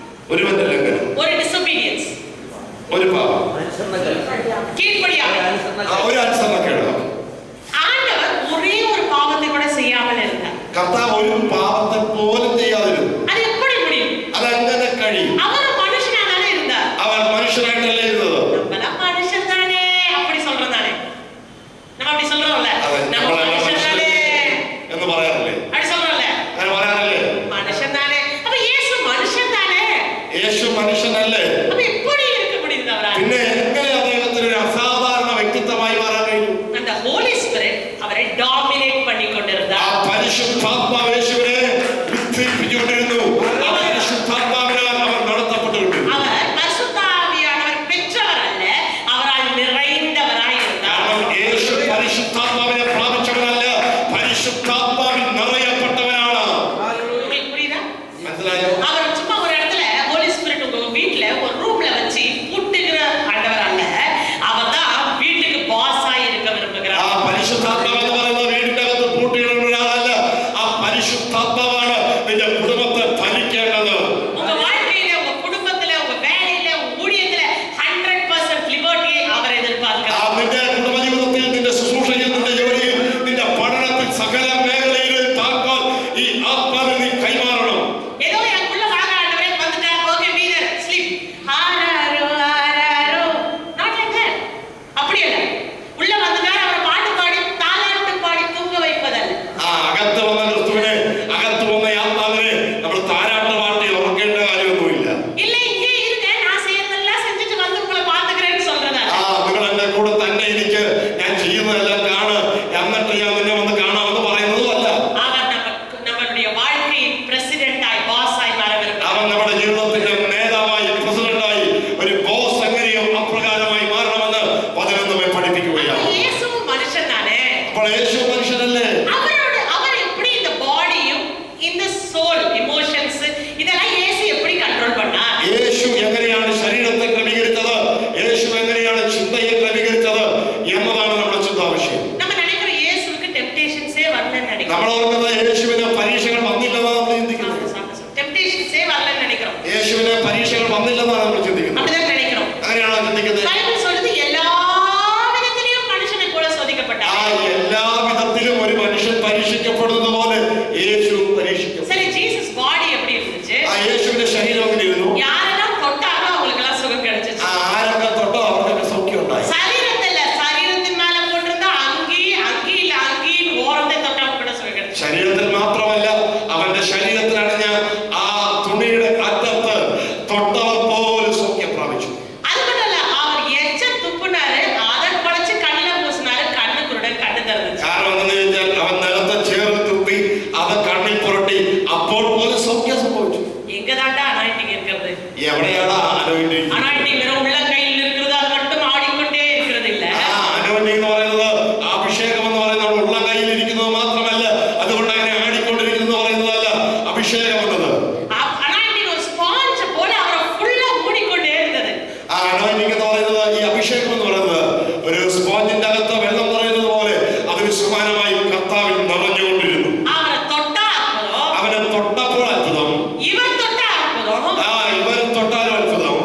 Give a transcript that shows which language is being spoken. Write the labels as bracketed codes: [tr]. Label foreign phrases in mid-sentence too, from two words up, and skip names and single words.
[ml] ഒരുവന്റെ ലംഘനം, ഒരു ഡിസൊബീഡിയൻസ്, ഒരു പാപം, ഒരു അനുസരണക്കേട്. [ta] ஆண்டவர் ஒரே ஒரு பாவத்தை கூட செய்யாமல் இருந்தார். [ml] കർത്താവ് ഒരു പാപത്തെ പോലും ചെയ്യാതിരുന്നു. [ta] அது எப்படி முடியும்? [ml] അതെങ്ങനെ കഴിയും? [ta] அவர் மனுஷனாக இருந்தார். [ml] അവൻ മനുഷ്യനായിട്ടല്ലേ ഇരുന്നത്. [ta] நம்மள மனுஷன் தானே அப்படி சொல்றோம் தானே. நம்ம அப்படி சொல்றோம்ல. நம்ம மனுஷன் தானே [ml] എന്ന് പറയാറില്ലേ? [ta] அப்படி சொல்றோம்ல. [ml] അങ്ങനെ പറയാറില്ലേ? [ta] மனுஷன் தானே. அப்ப இயேசு மனுஷன் தானே. [ml] യേശു മനുഷ്യനല്ലേ? [ta] அப்ப எப்படி இருக்க முடியுது அவரால்? [ml] പിന്നെ എങ്ങനെ അദ്ദേഹത്തിന് ഒരു അസാധാരണ വ്യക്തിത്വമായി മാറാൻ കഴിയും? [ta] அந்த [en] Holy Spirit [ta] அவரை டாமினேட் பண்ணி கொண்டிருந்தார். [ml] ആ പരിശുദ്ധാത്മാവ് യേശുവിനെ ഉദ്ദീപിച്ചുകൊണ്ടിരുന്നു. ആ പരിശുദ്ധാത്മാവിനാൽ അവർ നടത്തപ്പെട്ടിരുന്നു. [ta] அவர் பரிசுத்த ஆவியானவர் பெற்றவர் அல்ல, அவரால் நிறைந்தவராய் இருந்தார். [ml] കാരണം യേശു പരിശുദ്ധാത്മാവിനെ പ്രാപിച്ചവനല്ല, പരിശുദ്ധാത്മാവിൽ നിറയപ്പെട്ടവനാണ്. [ta] உங்களுக்கு புரியுதா? [ml] മനസ്സിലായോ? [ta] அவர் சும்மா ஒரு இடத்துல [en] Holy Spirit [ta] உங்க வீட்ல ஒரு ரூம்ல வச்சு பூட்டுகிற ஆண்டவர் அல்ல, அவர்தான் வீட்டுக்கு பாஸா இருக்க விரும்புகிறார். [ml] ആ പരിശുദ്ധാത്മാവ് എന്ന് പറയുന്നത് വീടിന്റെ അകത്ത് പൂട്ടിയിടുന്ന ഒരാളല്ല. ആ പരിശുദ്ധാത്മാവാണ് നിന്റെ കുടുംബത്തെ ഭരിക്കേണ്ടത്. [ta] உங்க வாழ்க்கையில, உங்க குடும்பத்துல, உங்க வேலையில, உங்க ஊழியத்துல 100% லிபர்ட்டியை அவர் எதிர்பார்க்கிறார். [ml] നിന്റെ കുടുംബജീവിതത്തിൽ, നിന്റെ ശുശ്രൂഷയിൽ, നിന്റെ ജോലിയിൽ, നിന്റെ പഠനത്തിൽ, സകല മേഖലയിലും താക്കോൽ ഈ ആത്മാവിൽ നീ കൈമാറണം. [ta] ஏதோ எனக்குள்ள வாங்க ஆண்டவரே வந்துட்டார், ஓகே வீரர் ஸ்லீப் ஆராரோ ஆராரோ, [en] not like that. [ta] அப்படி இல்ல, உள்ள வந்துட்டார், அவர் பாட்டு பாடி தாலாட்டு பாடி தூங்க வைப்பதல்ல. [ml] അകത്ത് വന്ന ക്രിസ്തുവിനെ, അകത്ത് വന്ന ആത്മാവിനെ നമ്മൾ താരാട്ട് പാട്ടി ഉറക്കേണ്ട കാര്യമൊന്നുമില്ല. [ta] இல்ல இங்கே இருங்க, நான் செய்யறதெல்லாம் செஞ்சுட்டு வந்து உங்களை பாத்துக்கிறேன்னு சொல்றதா? [ml] നിങ്ങൾ എന്റെ കൂടെ തന്നെ ഇരിക്ക്, ഞാൻ ചെയ്യുന്നതെല്ലാം കാണ്, എന്നിട്ട് ഞാൻ നിന്നെ വന്ന് കാണാമെന്ന് പറയുന്നതുമല്ല. [ta] அவர் நம்மளுடைய வாழ்க்கையின் பிரசிடென்டாய் பாஸாய் மாற விரும்புகிறார். [ml] അവൻ നമ്മുടെ ജീവിതത്തിന്റെ നേതാവായി, പ്രസിഡന്റായി, ഒരു ബോസ് എങ്ങനെയോ അപ്രകാരമായി മാറണമെന്ന് വചനം നമ്മെ പഠിപ്പിക്കുകയാണ്. [ta] இயேசுவும் மனுஷன் தானே. [ml] അപ്പോൾ യേശു മനുഷ്യനല്ലേ? [ta] அவர் எப்படி இந்த பாடியும் இந்த [en] soul emotions [ta] இதெல்லாம் இயேசு எப்படி கண்ட்ரோல் பண்ணார்? [ml] യേശു എങ്ങനെയാണ് ശരീരത്തെ ക്രമീകരിച്ചത്, യേശു എങ്ങനെയാണ് ചിന്തയെ ക്രമീകരിച്ചത് എന്നതാണ് നമ്മുടെ ചിന്താവിഷയം. [ta] நம்ம நினைக்கிற இயேசுவுக்கு டெம்ப்டேஷன்ஸே வரலன்னு [ml] നമ്മൾ [ta] நினைக்கிறோம். [ml] ഓർക്കുന്നത് യേശുവിന് പരീക്ഷകൾ വന്നില്ലെന്നാണ് നമ്മൾ ചിന്തിക്കുന്നത്. [ta] டெம்ப்டேஷன்ஸே வரலன்னு நினைக்கிறோம். [ml] യേശുവിന് പരീക്ഷകൾ വന്നില്ലെന്നാണ് നമ്മൾ ചിന്തിക്കുന്നത്. [ta] அப்படிதான் நினைக்கிறோம். [ml] അങ്ങനെയാണോ ചിന്തിക്കുന്നത്? [ta] பைபிள் சொல்லுது எல்லா விதத்திலும் மனுஷனை போல ആ சோதிக்கப்பட்டார். [ml] എല്ലാ വിധത്തിലും ഒരു മനുഷ്യൻ പരീക്ഷിക്കപ്പെടുന്നത് പോലെ യേശു പരീക്ഷിക്കപ്പെട്ടു. [ta] சரி, ஜீசஸ் பாடி எப்படி இருந்துச்சு? [ml] ആ യേശുവിന്റെ ശരീരം എങ്ങനെ ഇരുന്നു? [ta] யாரெல்லாம் தொட்டாரோ அவங்களுக்கு எல்லாம் சுகம் கிடைச்சிச்சு. [ml] ആരൊക്കെ തൊട്ടോ അവർക്കൊക്കെ സൗഖ്യം ഉണ്ടായി. [ta] சரீரத்துல சரீரத்தின் மேல போட்டிருந்த அங்கியில அங்கியின் ஓரத்தை தொட்டவங்க கூட சுகம் கிடைச்சிச்சு. [ml] ശരീരത്തിൽ മാത്രമല്ല, അവന്റെ ശരീരത്തിലണിഞ്ഞ ആ തുണിയുടെ അറ്റത്ത് തൊട്ടവർ പോലും സൗഖ്യം പ്രാപിച്ചു. [ta] அது மட்டும் இல்ல, அவர் எச்ச துப்புனாரு, அதை குழைச்சு கண்ணுல பூசினாரு, கண்ணு குருடன் கண்ணு திறந்துச்சு. [ml] കാരണം എന്താണെന്ന് ചോദിച്ചാൽ അവൻ നിലത്തെ ചേർത്ത് തുപ്പി അത് കണ്ണിൽ പുരട്ടി, അപ്പോൾ പോലും സൗഖ്യം സംഭവിച്ചു. [ta] எங்கதாண்டா அனாயிண்டிங் இருக்கிறது? [ml] എവിടെയാണ് അനോയിന്റിങ്? [ta] அனாயிண்டிங் வெறும் உள்ளங்கையில் இருக்கிறது, அது மட்டும் ஆடிக்கொண்டே இருக்கிறது இல்ல. [ml] അനോയിന്റിങ് എന്ന് പറയുന്നത്, അഭിഷേകം എന്ന് പറയുന്നത് ഉള്ളം കയ്യിൽ ഇരിക്കുന്നത് മാത്രമല്ല, അതുകൊണ്ട് അങ്ങനെ ആടിക്കൊണ്ടിരിക്കുന്നു പറയുന്നതല്ല അഭിഷേകം എന്നത്. [ta] அனாயிண்டிங் ஒரு ஸ்பாஞ்ச் போல அவரை ஃபுல்லா மூடிக்கொண்டே இருந்தது. [ml] ആ അനോയിന്റിങ് എന്ന് പറയുന്നത്, ഈ അഭിഷേകം എന്ന് പറയുന്നത് ഒരു സ്പോഞ്ചിന്റെ അകത്ത് വെള്ളം പറയുന്നത് പോലെ അതിന് സമാനമായി കർത്താവിൽ നിറഞ്ഞുകൊണ്ടിരുന്നു. [ta] அவரை தொட்டா அற்புதம், [ml] അവനെ തൊട്ടപ്പോൾ അത്ഭുതം, [ta] இவர் தொட்டா அற்புதம், [ml] ഇവൻ തൊട്ടാലും അത്ഭുതം.